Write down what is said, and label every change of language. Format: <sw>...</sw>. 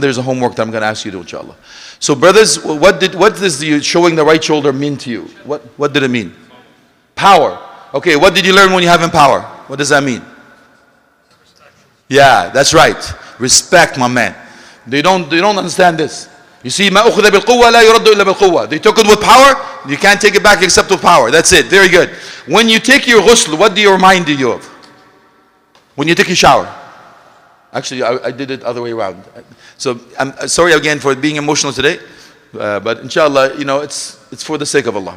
<en>There's a homework that I'm going to ask you to, inshallah. So brothers, what does the showing the right shoulder mean to you? What did it mean? Power. Okay, what did you learn when you have power? What does that mean? Yeah, that's right. Respect, my man. They don't understand this. You see,</en> <ar>ما أخذ بالقوة لا يرد إلا بالقوة.</ar> <en>They took it with power, you can't take it back except with power. That's it. Very good. When you take your ghusl, what do you remind you of? When you take your shower. Actually, I did it other way around. So I'm sorry again for being emotional today, but inshallah, you know, it's for the sake of Allah.</en>